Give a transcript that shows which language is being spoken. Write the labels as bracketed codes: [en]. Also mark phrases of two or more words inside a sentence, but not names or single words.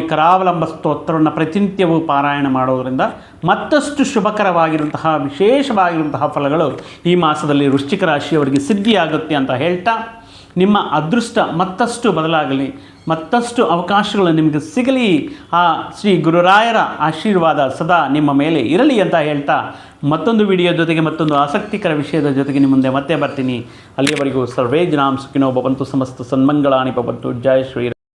[kn] ಕರಾವಲಂಬ ಸ್ತೋತ್ರವನ್ನು ಪ್ರತಿನಿತ್ಯವೂ ಪಾರಾಯಣ ಮಾಡೋದರಿಂದ ಮತ್ತಷ್ಟು ಶುಭಕರವಾಗಿರುವಂತಹ ವಿಶೇಷವಾಗಿರುವಂತಹ ಫಲಗಳು ಈ ಮಾಸದಲ್ಲಿ ವೃಶ್ಚಿಕ ರಾಶಿಯವರಿಗೆ ಸಿದ್ಧಿಯಾಗುತ್ತೆ ಅಂತ ಹೇಳ್ತಾ, ನಿಮ್ಮ ಅದೃಷ್ಟ ಮತ್ತಷ್ಟು ಬದಲಾಗಲಿ, ಮತ್ತಷ್ಟು ಅವಕಾಶಗಳು ನಿಮಗೆ ಸಿಗಲಿ, ಆ ಶ್ರೀ ಗುರುರಾಯರ ಆಶೀರ್ವಾದ ಸದಾ ನಿಮ್ಮ ಮೇಲೆ ಇರಲಿ ಅಂತ ಹೇಳ್ತಾ, ಮತ್ತೊಂದು ವಿಡಿಯೋ ಜೊತೆಗೆ ಮತ್ತೊಂದು ಆಸಕ್ತಿಕರ ವಿಷಯದ ಜೊತೆಗೆ ನಿಮ್ಮ ಮುಂದೆ ಮತ್ತೆ ಬರ್ತೀನಿ. [sa] ಅಲ್ಲಿಯವರೆಗೂ ಸರ್ವೇ ಜನಾಂ ಸುಖಿನೋ ಭವಂತು, ಸಮಸ್ತ ಸನ್ಮಂಗಳಾನಿ ಭವಂತು. ಜಯ ಶ್ರೀ